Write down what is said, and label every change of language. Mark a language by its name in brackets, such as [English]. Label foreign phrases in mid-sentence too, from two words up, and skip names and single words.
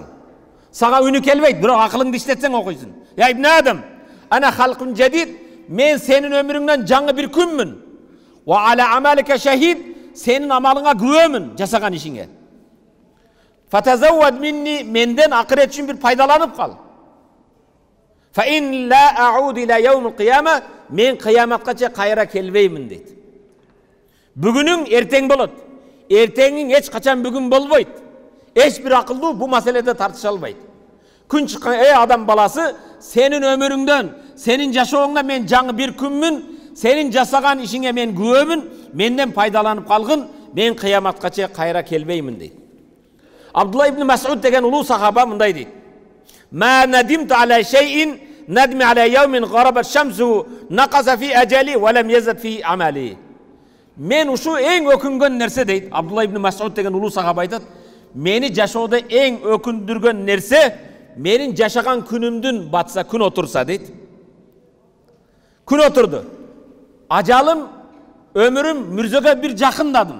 [Kyrgyz] Сага үнү келбейт, бирок акылыңды иштетсең окуйсуң. [Arabic] "يا ابن آدم، أنا خلق جديد, [Kyrgyz] мен сенин өмүрүңдөн жаңы бир күнмүн. [Arabic] وعلى عملك شهيد, [Kyrgyz] сенин амалыңа күбөмүн, жасаган ишиңе. [Arabic] فتزود مني, [Kyrgyz] менден акырет үчүн бир пайдаланып кал. [Arabic] فَإِنْ لَا أَعُودِ إِلَى يَوْمِ الْقِيَامَةِ, [Kyrgyz] мен кыяматкача кайра келбеймин дейт. Бүгүнүң эртең болот. Эртеңиң эч качан бүгүн болбойт. Эч бир акылдуу бу маселеде тартыша албайт. Күн чыккан адам баласы, сенин өмүрүңдөн, сенин жашооңда мен жаңы бир күнмүн, сенин жасаган ишиңе мен күбөмүн, менден пайдаланып калгын, мен кыяматкача кайра келбеймин дейт. Абдулла ибн Мас'уд деген улуу сахаба мындай дейт. [Arabic] "ما ندمت على شيء ندمي على يوم غربت شمسه نقص في أجلي ولم يزد في عملي." [Kyrgyz] Мен ушу эң өкүнгөн нерсе дейт. Абдулла ибн Мас'уд деген улуу сахаба айтат, "Мени жашоодо эң өкүндүргөн нерсе менин жашаган күнүмдүн батса, күн отурса" дейт. Күн отурду. Ажалым, өмүрүм мүрзөгө бир жакындадым.